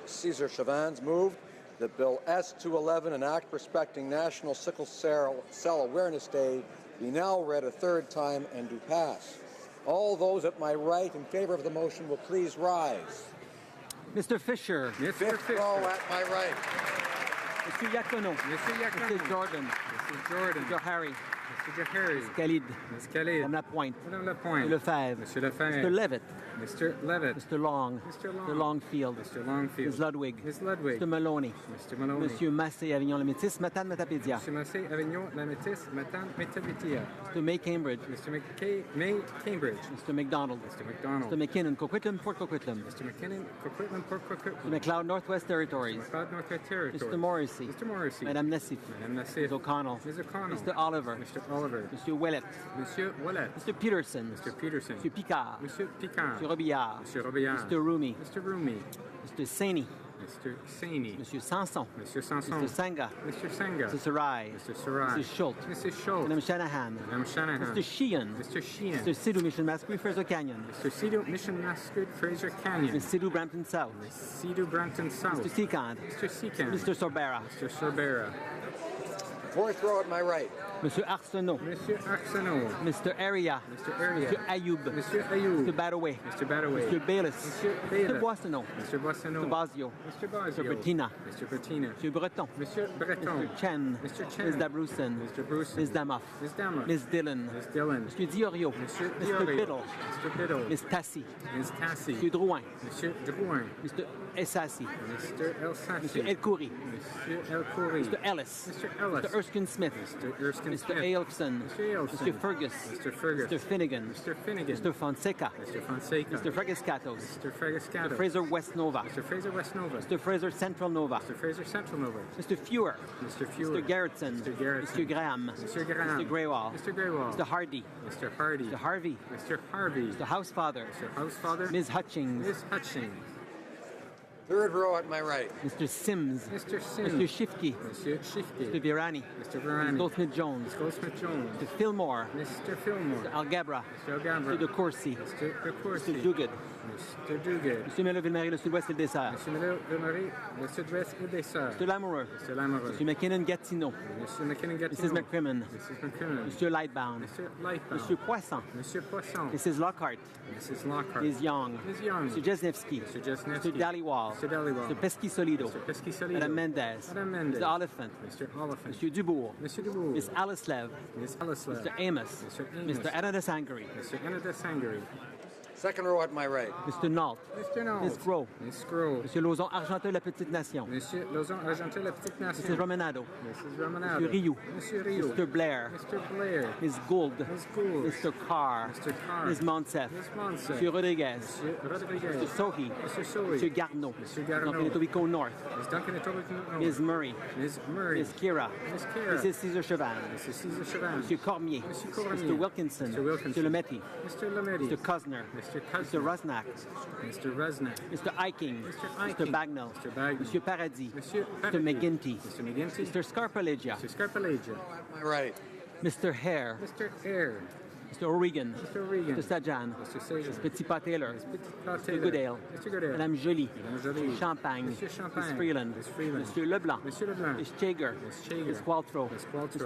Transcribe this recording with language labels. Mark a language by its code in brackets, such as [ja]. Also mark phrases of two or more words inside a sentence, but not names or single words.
[en] Cesar Chavans, moved that Bill S-211, an act respecting National Sickle Cell Awareness Day, be now read a third time and do pass. All those at my right in favor of the motion will please rise. Mr. Fisher. Fifth row at my right. Mr. Iacono. Mr. Jordan. Mr. Harry. Mr. Harry. Ms. Khalid. Ms. Khalid. Madame Lapointe. Madame Lapointe. Mr. Lefebvre. Mr. Lefebvre. Mr. Levitt. Mr. Levitt. Mr. Long. Mr. Long. Mr. Longfield. Mr. Longfield. Ms. Ludwig. Ms. Ludwig. Mr. Maloney. Mr. Maloney. Monsieur Massé, Avignon, Lamétis, Matane, Matapédia. Mr. Massé, Avignon, Lamétis, Matane, Matapédia. Mr. May, Cambridge. Mr. May, Cambridge. Mr. McDonald. Mr. McDonald. Mr. McKinnon, Coquitlam, Port Coquitlam. Mr. McKinnon, Coquitlam, Port Coquitlam. Mr. McLeod, Northwest Territories. McLeod, Northwest Territories. Mr. Morrissey. Mr. Morrissey. Madame Nassif. Madame Nassif. Ms. O'Connell. Ms. O'Connell. Mr. Oliver. Mr. Oliver. Monsieur Ouellet. Monsieur Ouellet. Mr. Peterson. Mr. Peterson. Monsieur Picard. Monsieur Picard. Monsieur Robillard. Monsieur Robillard. Mr. Rumi. Mr. Rumi. Mr. Saini. Mr. Saini. Monsieur Sanson. Monsieur Sanson. Mr. Sanga. Mr. Sanga. Mr. Sarai. Mr. Sarai. Mrs. Schultz. Mrs. Schultz. Madame Shanahan. Madame Shanahan. Mr. Sheehan. Mr. Sheehan. Mr. Sidhu Mission Masquerade, Fraser Canyon. Mr. Sidhu Mission Masquerade, Fraser Canyon. Ms. Sidhu Brampton South. Ms. Sidhu Brampton South. Mr. Seacant. Mr. Seacant. Mr. Sorbera. Mr. Sorbera. Fourth row at my right. Monsieur Arsenault. Monsieur Arsenault. Mr. Aria. Mr. Aria. Mr. Ayoub. Monsieur Ayoub. Mr. Badaway. Mr. Badaway. Mr. Bayless. Monsieur Bayless. Mr. Boissonneau. Mr. Boissonneau. Mr. Bazio. Mr. Bazio. Mr. Bettina. Mr. Bettina. Mr. Breton. Monsieur Breton. Mr. Chen. Mr. Chen. Ms. Dabrusen. Mr. Bruce. Ms. Damoff. Ms. Damoff. Ms. Dillon. Ms. Dillon. Mr. Diorio. Monsieur Mr. Diorio. Biddle. Mr. Biddle. Ms. Tassi. Ms. Tassi. Mr. Drouin. Monsieur Drouin. Mr. Essassi. Mr. Elsassi. Mr. El Khoury. Monsieur El Khoury. Mr. Ellis. Mr. Ellis. Mr. Erskine Smith. Mr. Erskine Mr. Smith. Ailson. Mr. Ailson. Mr. Fergus. Mr. Fergus. Mr. Finnegan. Mr. Finnegan. Mr. Fonseca. Mr. Fonseca. Mr. Fregascatos. Mr. Fregascato. Mr. Fraser West Nova. Mr. Fraser West Nova. Mr. Fraser Central Nova. Mr. Fraser Central Nova. Mr. Fewer. Mr. Fewer. Mr. Garrettson. Mr. Garrettson. Mr. Graham. Mr. Graham. Mr. Greywall. Mr. Greywall. Mr. Hardy. Mr. Hardy. Mr. Harvey. Mr. Harvey. Mr. Housefather. Mr. Housefather. Ms. Hutchings. Ms. Hutchings. Third row at my right. Mr. Sims. Mr. Sims. Mr. Shifky. Mr. Shifty. Mr. Virani. Mr. Virani. Ms. Goldsmith-Jones. Ms. Goldsmith-Jones. Mr. Fillmore. Mr. Fillmore. Mr. Algabra. Mr. Algabra. Mr. De Courcy. Mr. De Courcy. Mr. Duguid. Mr. Duguid. Mr. Melo-Ville-Marie, le Sud-Ouest et le Dessert. Mr. Melo-Ville-Marie, le Sud-Ouest et le Dessert. Mr. Lamoureux. Mr. Lamoureux. Mr. McKinnon-Gatineau. Mr. McKinnon-Gatineau. Mrs. McCrimmon. Mrs. McCrimmon. Mr. Lightbound. Mr. Lightbound. Mr. Poisson. Monsieur Poisson. Mrs. Lockhart. Mrs. Lockhart. Ms. Young. Ms. Young. Mr. Jesnevsky. Mr. Jesnevsky. Mr. Dhaliwal. Mr. Dhaliwal. Mr. Pesky-Solido. Mr. Pesky-Solido. Madame Mendez. Madame Mendez. Mr. Oliphant. Mr. Oliphant. Mr. Dubourg. Mr. Dubourg. Ms. Alislev. Ms. Alislev. Mr. Amos. Mr. Amos. Mr. Anna Sangari. Mr. Canada Sangari. Second row at my right. Mr. Nault. Mr. Nault. Ms. Groh. Ms. Groh. Monsieur Lauzon, Argentin, la Petite Nation. Monsieur Lauzon, Argentin, la Petite Nation. Mrs. Romanado. Mrs. Romanado. Monsieur Rioux. Monsieur Rioux. Mr. Blair. Mr. Blair. Ms. Gould. Ms. Gould. Mr. Carr. Mr. Carr. Ms. Monsef. Ms. Monsef. Monsieur Rodriguez. Monsieur Rodriguez. Mr. Sohi. Mr. Sohi. Monsieur Garneau. Monsieur Garneau. Donc, Etobicoke North. Ms. Duncan Etobicoke. Ms. Murray. Ms. Murray. Ms. Kira. Ms. Kira. Mrs. Caesar Chavan. Mrs. Caesar Chavan. Monsieur Cormier. Monsieur Cormier. Mr. Wilkinson. Mr. Wilkinson. Mr. Lemetti. Mr. Lametti. Mr. Kozner. Mr. Mr. Rusnak. Mr. Resnick. Mr. Eiking. Mr. Mr. Eiking. Bagnall. Mr. Bagnall. Monsieur Paradis. Monsieur Mr. Paradis. McGinty. Mr. McGinty. Mr. Scarpalegia. Mr. Scarpalegia. At my right. Mr. Hare. Mr. Eyre. Mr. O'Regan. Mr. O'Regan. Mr. Sajan. Mr. Sajan. Mr. Petit Pas Taylor. Mr. Goodale. Mr. Goodale. Madame Joly. Madame Joly. Mr. Champagne. Monsieur Champagne. Ms. Freeland. Ms. Freeland. Monsieur Leblanc. Monsieur Leblanc. Ms. Chager. Ms. Chager. Ms. Qualtrough. Ms. Qualtrough.